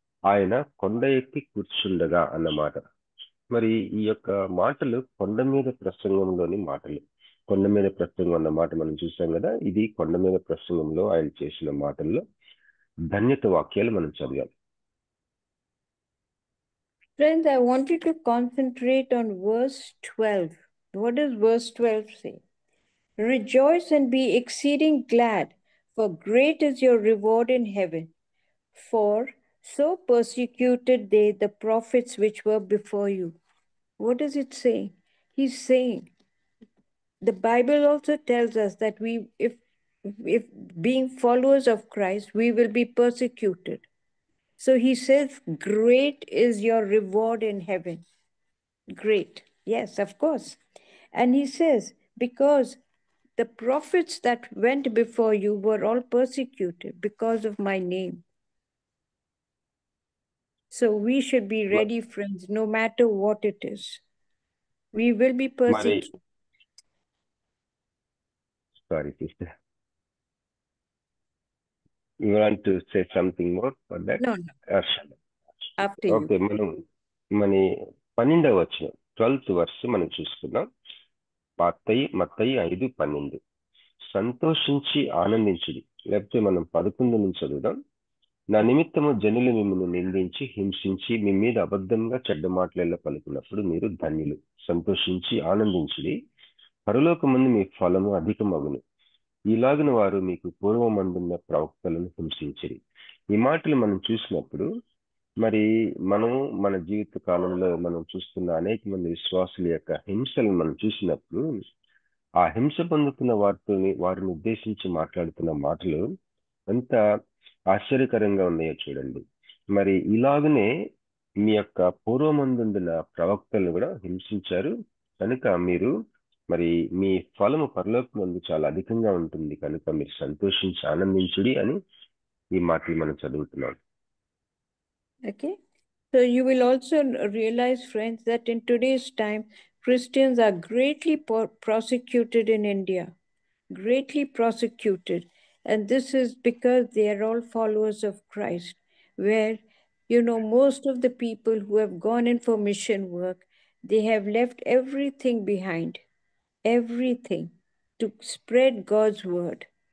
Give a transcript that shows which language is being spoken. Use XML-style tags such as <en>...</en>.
<te>ఆయన కొండ ఎక్కి కూర్చుండగా అన్నమాట. మరి ఈ యొక్క మాటలు కొండ మీద ప్రసంగంలోని మాటలు. కొండ మీద ప్రసంగం అన్న మాట మనం చూసాం కదా, ఇది కొండ మీద ప్రసంగంలో ఆయన చేసిన మాటల్లో ధన్యత వాక్యాలు మనం చదివాం.</te> <en>Friends, I want you to concentrate on verse 12. What does verse 12 say? Rejoice and be exceeding glad, for great is your reward in heaven. For so persecuted they the prophets which were before you. What does it say? He's saying, the Bible also tells us that if being followers of Christ, we will be persecuted. So he says, great is your reward in heaven. Great. Yes, of course. And he says, because the prophets that went before you were all persecuted because of my name. So we should be ready, friends, no matter what it is. We will be persecuted. Sorry, sister. You want to say something more for that? No. After you.</en> <te>Okay, మనం మన 12వ వచనం 12th verse మనం చూసుకుందాం. మత్తయి 5:12. సంతోషించి ఆనందించుడి. లేకపోతే మనం 11 నుంచి చదువుదాం. నా నిమిత్తము జనులు మిమ్మల్ని నిందించి హింసించి మీ మీద అబద్ధంగా చెడ్డ మాటలలో పలుకున్నప్పుడు మీరు ధన్యులు. సంతోషించి ఆనందించుడి, పరలోకమందు మీ ఫలము అధికమగును. ఈలాగున వారు మీకు పూర్వమందున్న ప్రవక్తలను హింసించిరి. ఈ మాటలు మనం చూసినప్పుడు, మరి మనము మన జీవిత కాలంలో మనం చూస్తున్న అనేక మంది విశ్వాసుల యొక్క హింసలను మనం చూసినప్పుడు, ఆ హింస పొందుతున్న వారిని ఉద్దేశించి మాట్లాడుతున్న మాటలు ఎంత ఆశ్చర్యకరంగా ఉన్నాయో చూడండి. మరి ఇలాగనే మీ యొక్క పూర్వమందున్న ప్రవక్తలను కూడా హింసించారు కనుక మీరు మరి మీ ఫలము పరలోకమందు చాలా అధికంగా ఉంటుంది కనుక మీరు సంతోషించి ఆనందించుడి అని ఈ మాటలు మనం చదువుతున్నాం.</te> <en>Okay. So you will also realize, friends, that in today's time, Christians are greatly prosecuted in India. Greatly prosecuted. And this is because they are all followers of Christ, where, most of the people who have gone in for mission work, they have left everything behind, everything, to spread God's word.</en>